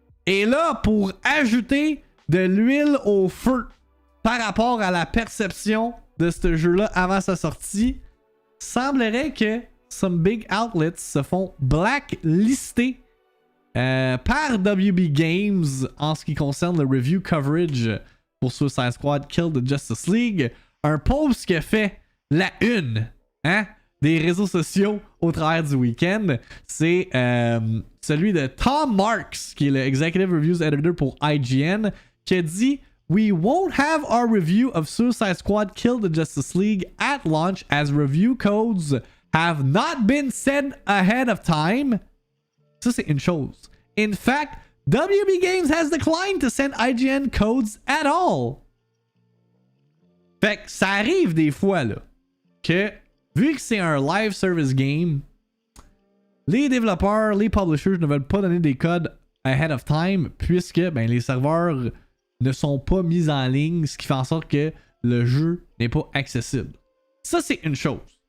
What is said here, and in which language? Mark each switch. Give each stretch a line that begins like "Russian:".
French: Et là, pour ajouter de l'huile au feu par rapport à la perception de ce jeu-là avant sa sortie, semblerait que
English: some big outlets
French: se font blacklister par WB Games en ce qui concerne le
English: review coverage
French: pour Suicide Squad Kill the Justice League. Un post qui a fait la une des réseaux sociaux au travers du week-end. C'est celui de Tom Marks, qui est le
English: Executive Reviews Editor pour IGN, qui a dit We won't have our review of Suicide Squad Kill the Justice League at launch as review codes have not been sent ahead of time.
French: Ça, c'est une chose.
English: In fact, WB Games has declined to send IGN codes at all.
French: Fait que ça arrive des fois, là, que vu que c'est un
English: live service game,
French: les développeurs, les publishers ne veulent pas donner des codes
English: ahead of time
French: puisque ben, les serveurs ne sont pas mis en ligne, ce qui fait en sorte que le jeu n'est pas accessible. Ça, c'est une chose.